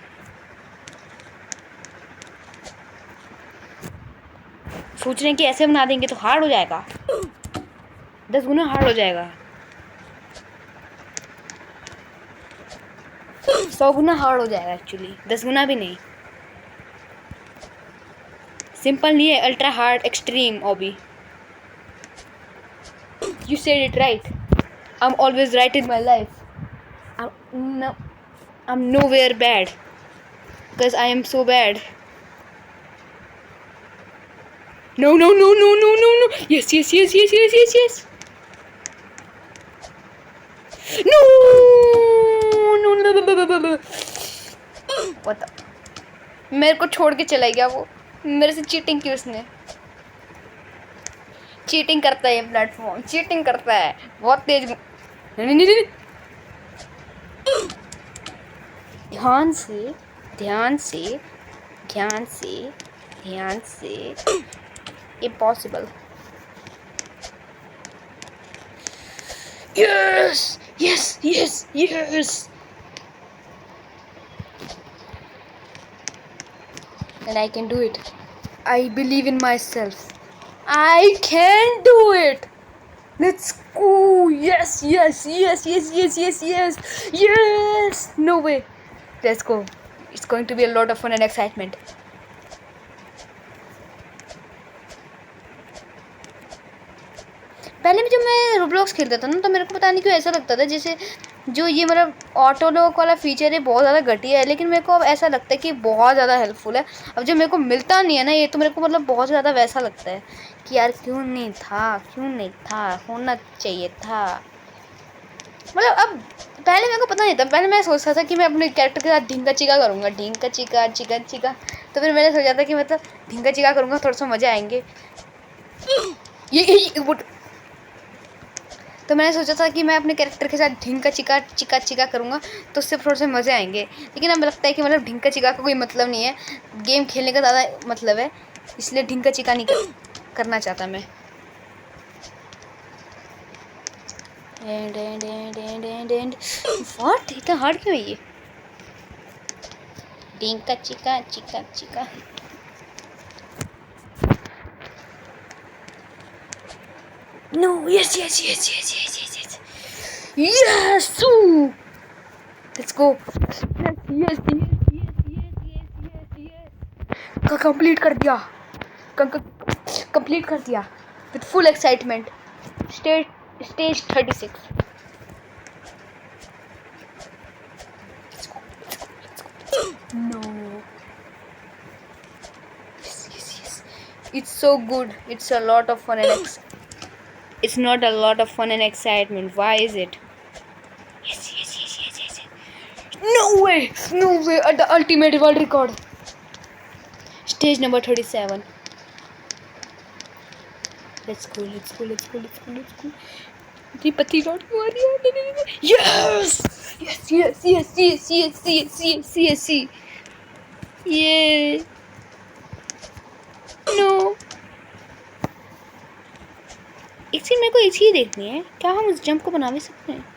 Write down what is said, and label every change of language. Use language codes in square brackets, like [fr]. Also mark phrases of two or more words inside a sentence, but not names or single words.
[hi] सोच रहे हैं कि ऐसे बना देंगे तो हार्ड हो जाएगा, 10 गुना हार्ड हो जाएगा, 100 गुना हार्ड हो जाएगा। एक्चुअली 10 गुना भी नहीं, सिंपल नहीं है, [en] ultra hard extreme obby. You said it right. I'm always right in my life. I'm nowhere bad because I am so bad. No. Yes. No. What the? [hi] मेरे को छोड़ के चला गया वो। मेरे से चीटिंग की उसने। चीटिंग करता है ये प्लेटफॉर्म, चीटिंग करता है बहुत तेज। नहीं। ध्यान से इम्पॉसिबल। यस। [en] And I can do it. I believe in myself. I can do it. Let's go. Yes. No way. Let's go. It's going to be a lot of fun and excitement. [hi] पहले भी जब मैं रोब्लॉक्स खेलता था ना तो मेरे को पता नहीं क्यों ऐसा लगता था जैसे जो ये मतलब ऑटो लॉक वाला फीचर है बहुत ज़्यादा घटिया है, लेकिन मेरे को अब ऐसा लगता है कि बहुत ज़्यादा हेल्पफुल है। अब जब मेरे को मिलता नहीं है ना ये, तो मेरे को मतलब बहुत ज़्यादा वैसा लगता है कि यार क्यों नहीं था, होना चाहिए था। मतलब अब पहले मेरे को पता नहीं था, पहले मैं सोचता था कि मैं अपने कैरेक्टर के साथ ढींगा चिका करूँगा, ढींगा चिका। तो फिर मैंने सोचा था कि मतलब ढींगा चिका करूँगा, थोड़ा सा मज़े आएंगे। ये तो मैंने सोचा था कि मैं अपने कैरेक्टर के साथ ढींगा चिका चिका चिका करूँगा, तो उससे थोड़े से मज़े आएंगे। लेकिन अब लगता है कि मतलब ढींगा चिका का कोई मतलब नहीं है, गेम खेलने का ज़्यादा मतलब है, इसलिए ढींगा चिका नहीं करना चाहता मैं। व्हाट, इतना हार्ड क्यों है ये? ढींगा चिका चिका चिका। [en] No, yes. Yes! Let's go. Yes. [hi] कंप्लीट कर दिया, कंप्लीट कर दिया [en] with full excitement. स्टेज 36। No. Yes. It's so good. It's a lot of fun and it's not a lot of fun and excitement. Why is it? Yes. No way. At the ultimate world record. Stage number 37. Let's go. [hi] पति लौट के आ रही है। Yes. ये No. एक चीज मेरे को एक चीज देखनी है, क्या हम उस जंप को बना भी सकते हैं?